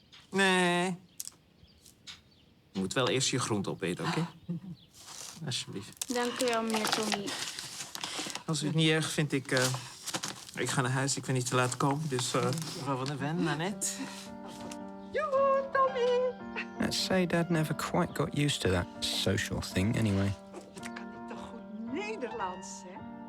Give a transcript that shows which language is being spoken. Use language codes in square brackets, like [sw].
[nl] Nee. Je moet wel eerst je groente opeten, oké? Alsjeblieft. Dank u wel, meneer Tommy. Als u het niet erg vindt, ik ga naar huis. Ik wil niet te laat komen, dus mevrouw van der Ven, Annette. Joehoe, Tommy! [en] Let's say Dad never quite got used to that social thing anyway. [nl] Dat kan ik toch goed Nederlands, hè?